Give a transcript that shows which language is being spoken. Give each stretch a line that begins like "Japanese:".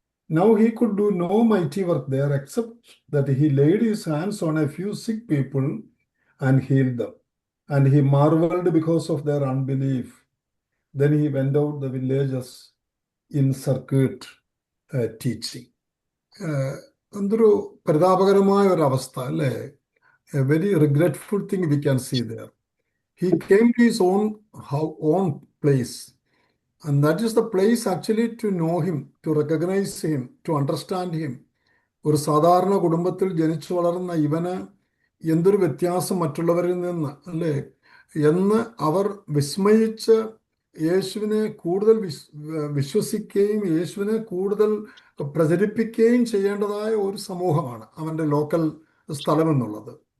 English: Now he could do no mighty work there except that he laid his hands on a few sick people and healed them. And he marveled because of their unbelief. Then he went out the villages in circuit teaching.
Malayalam: എന്തൊരു പരിതാപകരമായ ഒരു അവസ്ഥ അല്ലേ?
English: A very regretful thing we can see there. He came to his own place. And that is the place actually to know him, to recognize him, to understand him.
Malayalam: ഒരു സാധാരണ കുടുംബത്തിൽ ജനിച്ചു വളർന്ന ഇവന് എന്തൊരു വ്യത്യാസം മറ്റുള്ളവരിൽ നിന്ന് അല്ലേ എന്ന് അവർ വിസ്മയിച്ച് യേശുവിനെ കൂടുതൽ വിശ്വസിക്കുകയും യേശുവിനെ കൂടുതൽ പ്രചരിപ്പിക്കുകയും ചെയ്യേണ്ടതായ ഒരു സമൂഹമാണ് അവൻ്റെ ലോക്കൽ സ്ഥലം എന്നുള്ളത്.